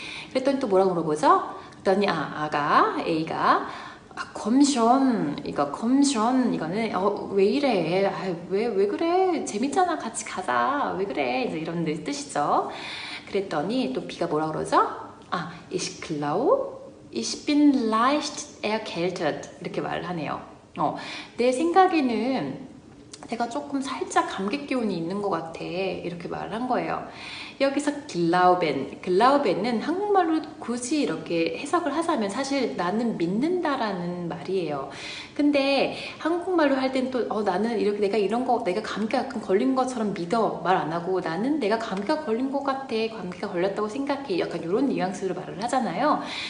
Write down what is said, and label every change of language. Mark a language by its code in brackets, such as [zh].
[ko] 그랬더니 또 뭐라고 물어보죠? 그랬더니 A가 검션 이거는 왜 이래? 왜 그래? 재밌잖아. 같이 가자. 왜 그래? 이제 이런 뜻이죠. 그랬더니 또 B가 뭐라 그러죠? [de] ich glaube, ich bin leicht erkältet 이렇게 말을 하네요. [ko] 내 생각에는 내가 조금 살짝 감기 기운이 있는 것 같아 이렇게 말을 한 거예요. 여기서 글라우벤은 한국말로 굳이 이렇게 해석을 하자면 사실 나는 믿는다라는 말이에요. 근데 한국말로 할 땐 또 나는 이렇게 내가 감기가 약간 걸린 것처럼 믿어 말 안 하고 나는 내가 감기가 걸린 것 같아 감기가 걸렸다고 생각해 약간 이런 뉘앙스로 말을 하잖아요.